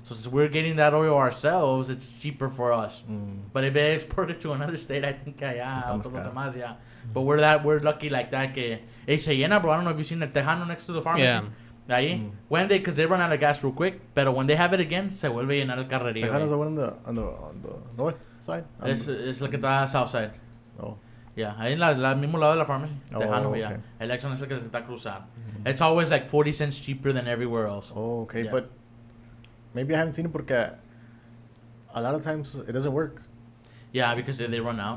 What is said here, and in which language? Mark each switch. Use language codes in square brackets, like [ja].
[en] So since we're getting that oil ourselves, it's cheaper for us. But if they export it to another state, I think But we're lucky like that. [es] Se llena, [en] bro. I don't know if you've seen El Tejano next to the pharmacy. Yeah. [es] Ahí. [en] When because they run out of gas real quick, but when they have it again, [es] se vuelve a llenar el carrerío. [en] Tejano's the one on the north side? [es] Es la que está [en] south side. Oh. Yeah, [es] ahí en el mismo lado de la pharmacy. Tejano, [en] yeah. [es] El Exxon es el que se está cruzando. [en] It's always like 40 cents cheaper than everywhere else. Oh, okay. Yeah. But maybe I haven't seen it [es] porque [en] a lot of times it doesn't work. Yeah, because they run out.